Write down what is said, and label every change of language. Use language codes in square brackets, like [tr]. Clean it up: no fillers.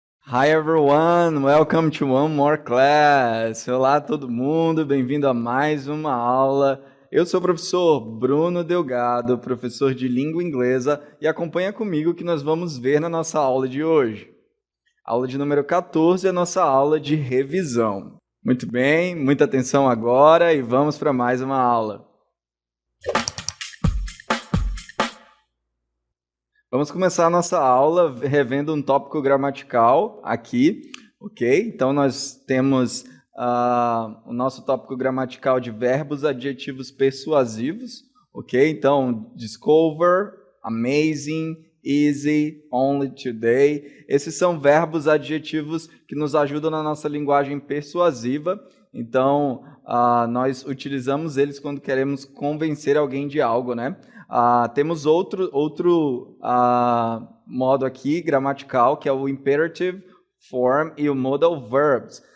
[en] Hi everyone, welcome to one more class. [pt] Olá todo mundo, bem-vindo a mais uma aula. Eu sou o professor Bruno Delgado, professor de língua inglesa, e acompanha comigo que nós vamos ver na nossa aula de hoje. Aula de número 14 é a nossa aula de revisão. Muito bem, muita atenção agora e vamos para mais uma aula. Vamos começar a nossa aula revendo um tópico gramatical aqui, ok? Então, nós temos o nosso tópico gramatical de verbos adjetivos persuasivos, ok? Então, [en] discover, amazing, easy, only today. [pt] Esses são verbos adjetivos que nos ajudam na nossa linguagem persuasiva. Então, nós utilizamos eles quando queremos convencer alguém de algo, né? Temos outro modo aqui, gramatical, que é o imperative form e o modal verbs.